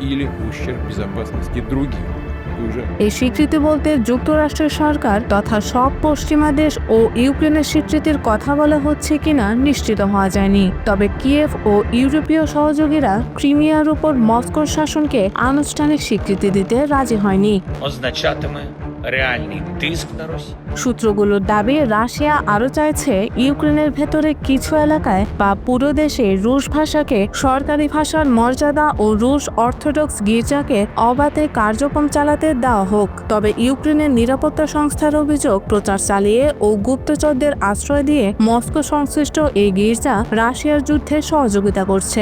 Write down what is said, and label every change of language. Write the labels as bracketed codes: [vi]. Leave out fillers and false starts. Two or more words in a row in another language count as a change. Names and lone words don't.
[bn] এই স্বীকৃতি বলতে যুক্তরাষ্ট্রের সরকার তথা সব পশ্চিমা দেশ ও ইউক্রেনের স্বীকৃতির কথা বলা হচ্ছে কিনা নিশ্চিত হওয়া যায়নি। তবে কিয়েভ ও ইউরোপীয় সহযোগীরা ক্রিমিয়ার উপর মস্কোর শাসনকে আনুষ্ঠানিক স্বীকৃতি দিতে রাজি হয়নি। [uk] реальный тиск на Росію. [bn] সূত্রগুলোর দাবি রাশিয়া আরও চাইছে ইউক্রেনের ভেতরে কিছু এলাকায় বা পুরো দেশে রুশ ভাষাকে সরকারি ভাষার মর্যাদা ও রুশ অর্থোডক্স গির্জাকে অবাধে কার্যক্রম চালাতে দেওয়া হোক। তবে ইউক্রেনের নিরাপত্তা সংস্থার অভিযোগ, প্রচার চালিয়ে ও গুপ্তচরদের আশ্রয় দিয়ে মস্কো সংশ্লিষ্ট এই গির্জা রাশিয়ার যুদ্ধে সহযোগিতা করছে।